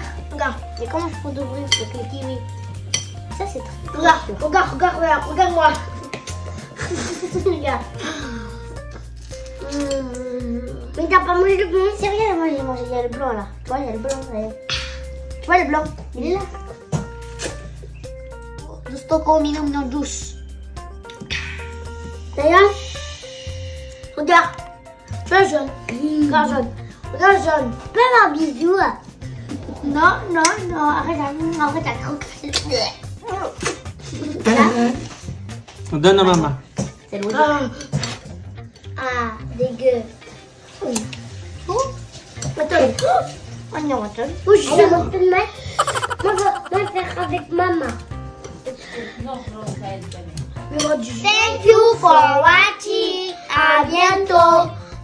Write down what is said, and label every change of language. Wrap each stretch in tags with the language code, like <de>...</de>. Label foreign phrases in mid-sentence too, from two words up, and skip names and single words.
<fr>Mais comment je peux d'ouvrir avec le kiwi? Ça, c'est très... Regarde-moi. Regarde. Mais t'as pas mangé le blanc? C'est rien, moi j'ai mangé, il y a le blanc là. Tu vois, il y a le blanc. Tu vois le blanc? Il est là.</fr> <tl>Gusto ko uminom ng juice.</tl> <fr>D'ailleurs, regarde. Tu vois jaune. Regarde jaune. Regarde jaune. Fais un bisou. Non. Arrête, Donne à maman. C'est l'eau. Ah, dégueu. Attends. Oh non, attends. Où je Allez, on peut mettre. Moi, faire avec maman. Mais moi, du</fr> <en>Thank you for watching.</en> <fr>À bientôt.</fr>